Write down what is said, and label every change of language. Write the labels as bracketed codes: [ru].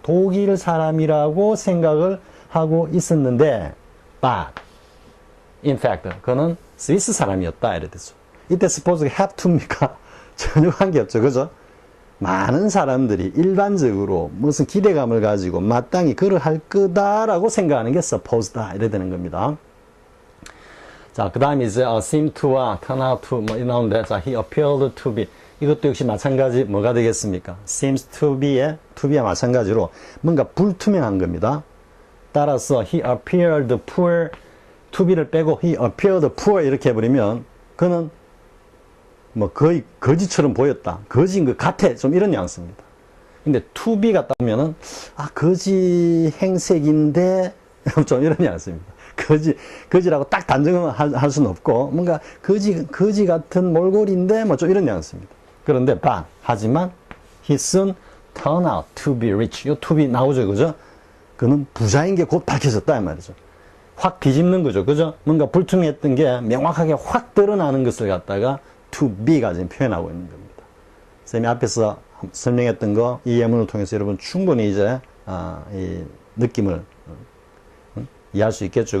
[ko] 독일 사람이라고 생각을 하고 있었는데, [en] but, in fact, [ko] 그는 스위스 사람이었다. 이래 되죠. 이때 suppose가 have to입니까? 전혀 관계없죠. 그죠? 많은 사람들이 일반적으로 무슨 기대감을 가지고 마땅히 그를 할 거다라고 생각하는 게 suppose다. 이래 되는 겁니다. 자, 그 다음에 이제 seem to와 turn out to 뭐 나오는데, 자, [en] he appeared to be. [ko] 이것도 역시 마찬가지 뭐가 되겠습니까? seems to be와 마찬가지로 뭔가 불투명한 겁니다. 따라서 [en] he appeared poor, [ko] to be를 빼고 he appeared poor 이렇게 해버리면 그는 뭐 거의 거지처럼 보였다. 거지인 것 같아. 좀 이런 뉘앙스입니다. 근데 to be 같다 보면은 거지 행색인데 좀 이런 뉘앙스입니다. 거지라고 딱 단정을 할 수는 없고 뭔가 거지 같은 몰골인데 뭐 좀 이런 뉘앙스입니다. 그런데 하지만 [en] he soon turned out to be rich. 요 to be 나오죠. [ko] 그죠? 그는 부자인 게 곧 밝혀졌다 이 말이죠. 확 뒤집는 거죠. 그죠? 뭔가 불투명했던 게 명확하게 확 드러나는 것을 갖다가 to be가 지금 표현하고 있는 겁니다. 쌤이 앞에서 설명했던 거, 이 예문을 통해서 여러분 충분히 이제 이 느낌을 이해할 수 있겠죠.